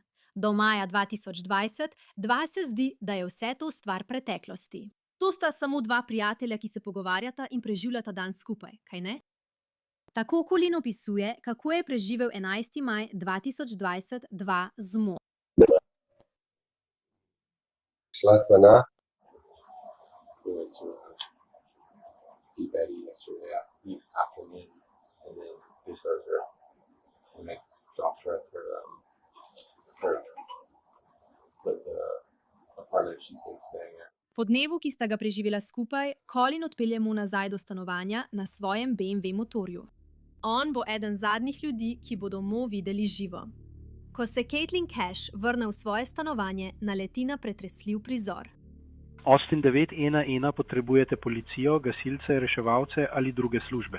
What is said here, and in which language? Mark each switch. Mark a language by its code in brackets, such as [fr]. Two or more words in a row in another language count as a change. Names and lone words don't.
[sl] Do maja 2020 se zdi, da je vse to stvar preteklosti. To sta samo dva prijatelja, ki se pogovarjata in preživljata dan skupaj, kaj ne? Tako Colin opisuje, kako je preživel 11. maj 2022 z Mo. Šla sem na Tibet [en] yesterday afternoon, and then we started her and I dropped her at her apartment she's been staying at. [sl] Po dnevu, ki sta ga preživela skupaj, Colin odpelje Mo nazaj do stanovanja na svojem BMW motorju. On bo eden zadnjih ljudi, ki bodo Mo videli živo. Ko se Caitlin Cash vrne v svoje stanovanje, naleti na pretresljiv prizor. Austin 911 potrebujete policijo, gasilce, reševalce ali druge službe?